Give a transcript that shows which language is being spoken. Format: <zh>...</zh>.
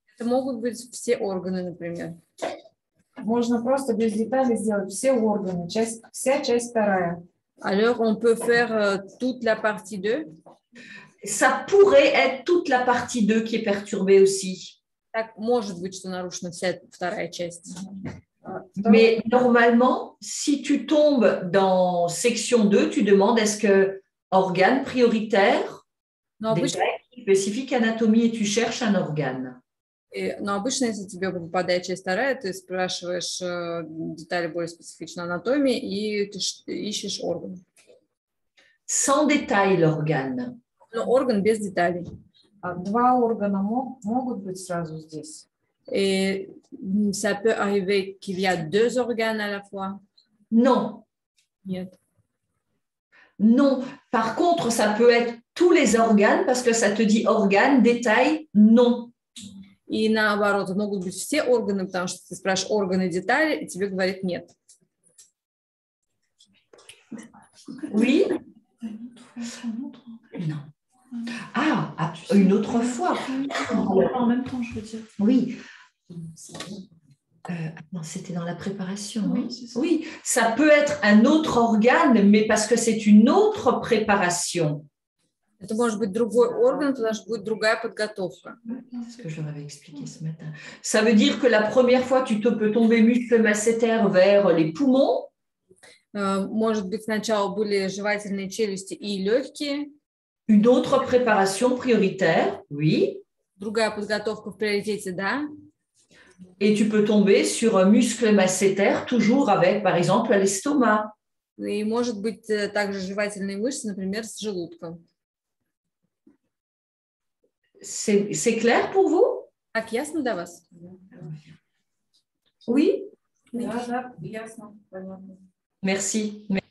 <ru>Это могут быть все органы, например. Можно просто без деталей сделать все органы, вся часть вторая.</ru> <fr>Alors, on peut faire toute la partie 2. Ça pourrait être toute la partie 2 qui est perturbée aussi.</fr> <ru>Так, может быть, что нарушена вся вторая часть.</ru> <fr>Mais normalement, si tu tombes dans section 2, tu demandes est-ce que organe prioritaire, détail spécifique anatomie, et tu cherches un organe.</fr> <ru>Но обычно, если тебе попадает часть вторая, ты спрашиваешь детали более специфичной анатомии и ты ищешь орган.</ru> <fr>Sans détail l'organe.</fr> <ru>Но орган без деталей. Два органа могут быть сразу здесь.</ru> <fr>Et ça peut arriver qu'il y a deux organes à la fois? Non.</fr> <ru>Нет.</ru> <fr>Non. Par contre, ça peut être tous les organes parce que ça te dit organe, détail, non.</fr> <ru>И наоборот, могут быть все органы, потому что ты спрашиваешь органы, детали, и тебе говорят нет.</ru> <fr>Oui. Non. Ah, une autre fois. En même temps, je veux dire. Oui. Non, c'était dans la préparation. Oui, hein? Oui, ça peut être un autre organe, mais parce que c'est une autre préparation.</fr> <ru>Это может быть другой орган, потому что будет другая подготовка.</ru> <fr>C'est ce que je leur avais expliqué ce matin. Ça veut dire que la première fois, tu peux tomber muscle masséter vers les poumons.</fr> <ru>Может быть, сначала были жевательные челюсти и легкие.</ru> <fr>Une autre préparation prioritaire, oui.</fr> <ru>Другая подготовка в приоритете, да.</ru> <fr>Et tu peux tomber sur un muscle masséter, toujours avec, par exemple, l'estomac.</fr> <ru>И может быть также жевательные мышцы, например, с желудком.</ru> <fr>C'est clair pour vous?</fr> <ru>Так, ясно для вас?</ru> <fr>Oui?</fr> <ru>Да, ясно, понятно.</ru> <fr>Merci.</fr>